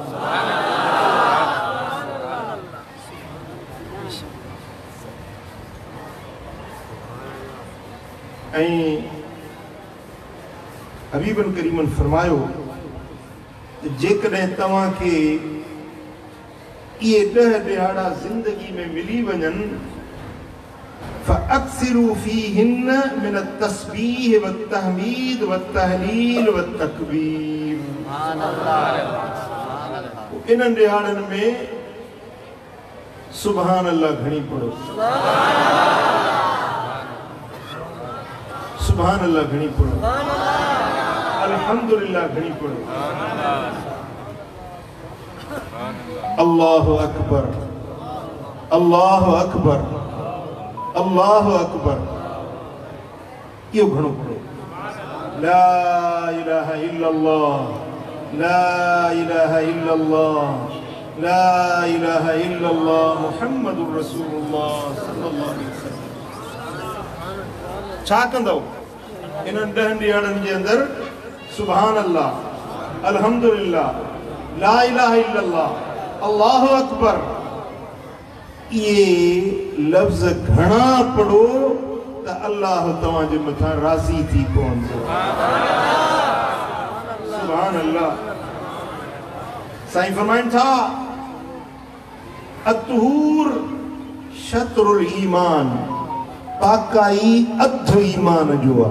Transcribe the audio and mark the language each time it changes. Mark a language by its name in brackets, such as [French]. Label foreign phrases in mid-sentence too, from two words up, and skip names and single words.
[Sindhi] ऐं हबीबन करीमन फरमायो, जेकॾहिं तव्हांखे इहे 10 ॾिहाड़ा ज़िंदगी में मिली वञनि, [Arabic] فأكثروا فيهن من تسبيح و تحميد و تهليل و تكبير. [Sindhi] इन्हनि ॾिहाड़नि में [Arabic] سبحان الله [Sindhi] घणी पढ़ो, [Arabic] سبحان الله [Sindhi] घणी पढ़ो, अल्हम्दुलिल्लाह घणी पढ़ो। [Arabic] الله أكبر، الله أكبر، الله أكبر. [Sindhi] यो घणो पढ़ो। [Arabic] لا إله إلا الله، لا إله إلا الله، لا إله إلا الله محمد رسول الله صلى الله عليه وسلم. [Sindhi] छा कंदो इन 10 ॾींहंनि जे अंदर? [Arabic] سبحان الله، الحمد لله، لا إله إلا الله، الله أكبر. [Sindhi] ये लफ्ज़ घणा पढ़ो त अल्लाह तव्हां जे मथां राज़ी थी पवंदो। [Arabic] سبحان الله. [Sindhi] साईं फरमाइनि था [Arabic] الطهور شطر الإيمان, [Sindhi] पाकाई अध ईमान जो आहे।